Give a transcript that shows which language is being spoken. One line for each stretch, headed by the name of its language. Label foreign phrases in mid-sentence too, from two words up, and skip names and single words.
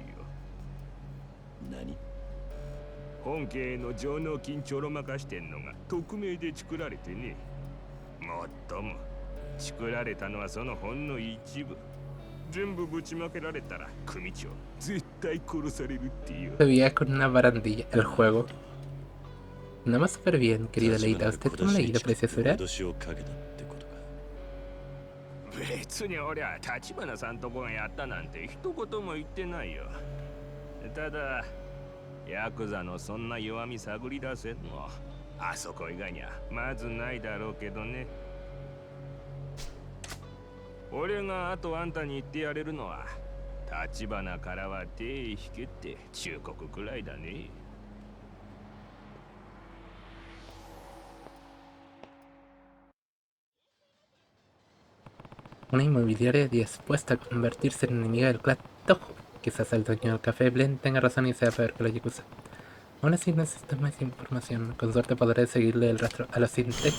Japanese: 何。本家への上納金ちょろまかしてんのが匿名で作られてねもっとも作られたのはそのほんの一部全部ぶちまけられたら組長絶対殺されるっていう
Spanish: Se veía con una barandilla el juego. Nada más súper bien, querida Leita. ¿Usted cómo le ha ido, preciosura?
Japanese: 脅しをかけたってことか。別に俺は立花さんとこがやったなんて一言も言ってないよただヤクザのそんな弱み探り出せんのあそこ以外にはまずないだろうけどね俺があとあんたに言ってやれるのは立花からは手引けって忠告くらいだね
Spanish: Una inmobiliaria dispuesta a convertirse en enemiga del clan Tojo. Quizás el dueño del café Blend tenga razón y sea peor que la Yakuza. Aún así necesitas más información. Con suerte podré seguirle el rastro a los sin techo.